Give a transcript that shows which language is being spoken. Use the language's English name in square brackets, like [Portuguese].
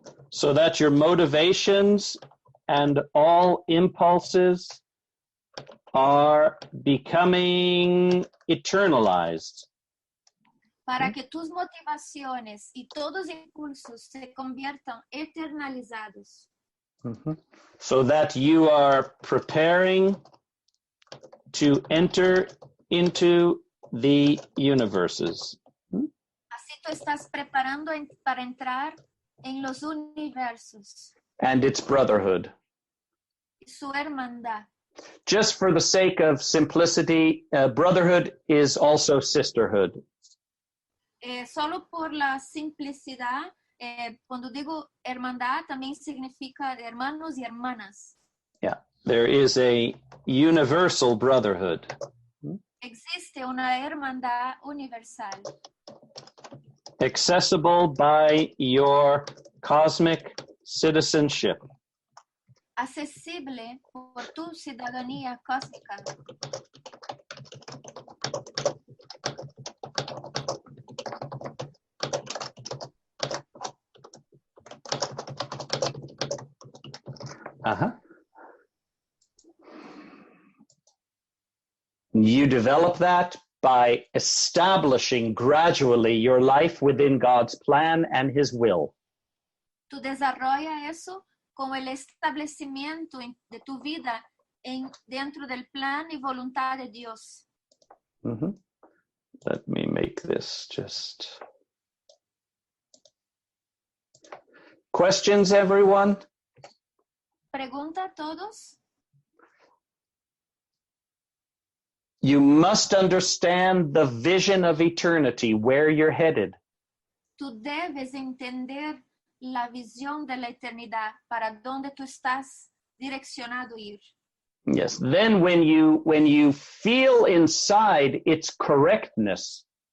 [English] so that your motivations and all impulses are becoming eternalized. [Spanish] Para que tus motivaciones y todos impulsos se conviertan eternalizados. [English] So that you are preparing to enter into the universes. [Spanish] Así tú estás preparando para entrar en los universos [English] And its brotherhood. [Spanish] y su hermandad. [English] Just for the sake of simplicity, brotherhood is also sisterhood. [Spanish] Solo por la simplicidad, cuando digo hermandad, también significa hermanos y hermanas. [English] Yeah, there is a universal brotherhood. [Spanish] Existe una hermandad universal, [English] Accessible by your cosmic citizenship. [Spanish] accesible por tu ciudadanía cósmica. [English] You develop that by establishing gradually your life within God's plan and His will. [Spanish] Tú desarrolla eso como el establecimiento de tu vida dentro del plan y voluntad de Dios. [English] Let me make this just... Questions, everyone? [Spanish] Pregunta a todos. [English] You must understand the vision of eternity, where you're headed. [Spanish] Tú debes entender la visión de la eternidad, para dónde tú estás direccionado a ir. [English] Yes. Then when you feel inside its correctness,